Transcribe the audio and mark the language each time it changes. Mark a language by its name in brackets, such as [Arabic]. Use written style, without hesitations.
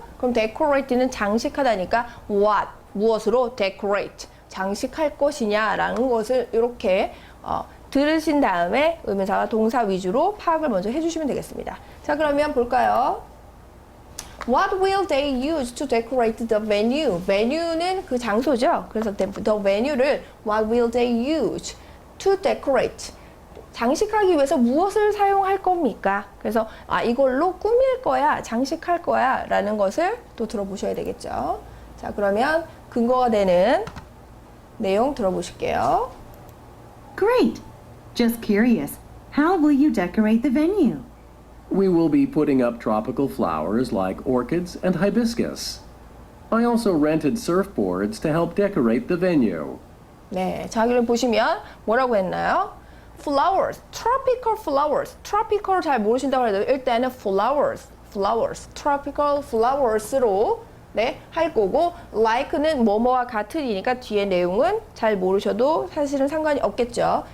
[Korean] 그럼 decorate는 장식하다니까 what, 무엇으로 decorate, 장식할 것이냐라는 것을 이렇게 들으신 다음에 의문사와 동사 위주로 파악을 먼저 해주시면 되겠습니다. 자, 그러면 볼까요? [English] What will they use to decorate the venue? [Korean] venue는 그 장소죠. 그래서 [English] the venue를 What will they use to decorate? [Korean] 장식하기 위해서 무엇을 사용할 겁니까? 그래서 이걸로 꾸밀 거야, 장식할 거야 라는 것을 또 들어보셔야 되겠죠. 자, 그러면 근거가 되는 내용 들어보실게요. [English] Great! Just curious, how will you decorate the venue? We will be putting up tropical flowers like orchids and hibiscus. I also rented surfboards to help decorate the venue. [Korean] 네, 자, 여기를 보시면 뭐라고 했나요? [English] flowers, tropical flowers. [Korean] tropical 잘 모르신다고 해도 일단은 flowers, [English] tropical flowers [Korean] 로 네, 할 거고 like는 뭐뭐와 같으니까 뒤에 내용은 잘 모르셔도 사실은 상관이 없겠죠.